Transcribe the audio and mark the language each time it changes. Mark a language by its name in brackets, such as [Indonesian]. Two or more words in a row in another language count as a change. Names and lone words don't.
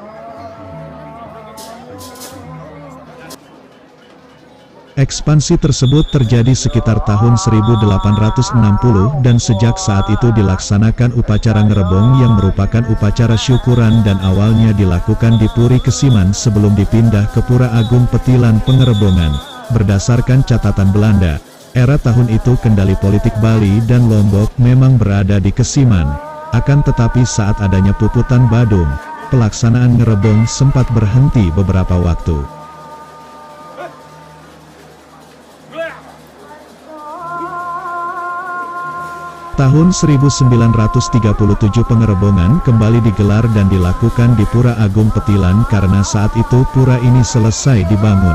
[Indonesian] Ekspansi tersebut terjadi sekitar tahun 1860 dan sejak saat itu dilaksanakan upacara ngerebong yang merupakan upacara syukuran dan awalnya dilakukan di Puri Kesiman sebelum dipindah ke Pura Agung Petilan Pengerebongan. Berdasarkan catatan Belanda, era tahun itu kendali politik Bali dan Lombok memang berada di Kesiman. Akan tetapi saat adanya puputan Badung, pelaksanaan ngerebong sempat berhenti beberapa waktu. Tahun 1937 pengerebongan kembali digelar dan dilakukan di Pura Agung Petilan karena saat itu pura ini selesai dibangun.